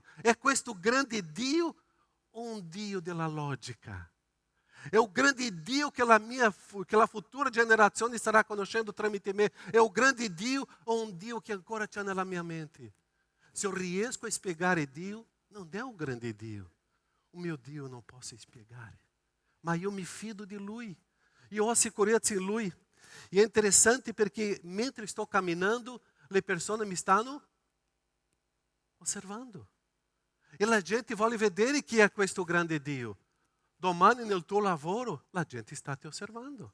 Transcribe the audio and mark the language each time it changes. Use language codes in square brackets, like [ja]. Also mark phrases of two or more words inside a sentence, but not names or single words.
[it] È questo grande Dio o un Dio della logica? È il grande Dio che la futura generazione starà conoscendo tramite me? È il grande Dio o un Dio che ancora c'è nella mia mente? Se eu riesco a spiegare Dio, non è un grande Dio. O mio Dio [pt] eu não posso [it] spiegare. Ma io mi fido di Lui. Io ho sicurezza in Lui. E è interessante perché mentre sto camminando, le persone mi stanno osservando. E la gente vuole vedere chi è questo grande Dio. Domani nel tuo lavoro, la gente sta ti osservando.